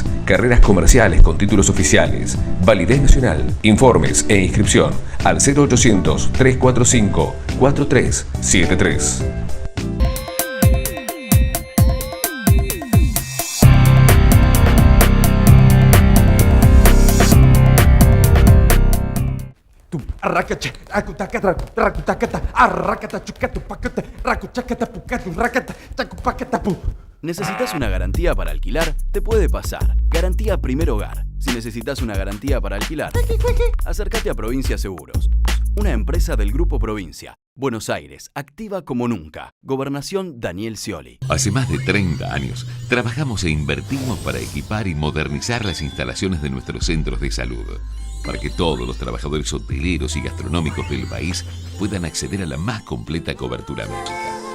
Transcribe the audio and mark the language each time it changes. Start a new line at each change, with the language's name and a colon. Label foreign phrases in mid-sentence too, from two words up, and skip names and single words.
Spanish: Carreras comerciales con títulos oficiales. Validez nacional. Informes e inscripción al 0800-345-4373. Arracacha, acutacata, racutacata, arracata, chucatu, pacata, racuchacata, pucatu, racata, tacupaquetapu. ¿Necesitas una garantía para alquilar? Te puede pasar. Garantía Primer Hogar. Si necesitas una garantía para alquilar, acércate a Provincia Seguros. Una empresa del Grupo Provincia. Buenos Aires, activa como nunca. Gobernación Daniel Scioli. Hace más de 30 años trabajamos e invertimos para equipar y modernizar las instalaciones de nuestros centros de salud, para que todos los trabajadores hoteleros y gastronómicos del país puedan acceder a la más completa cobertura médica.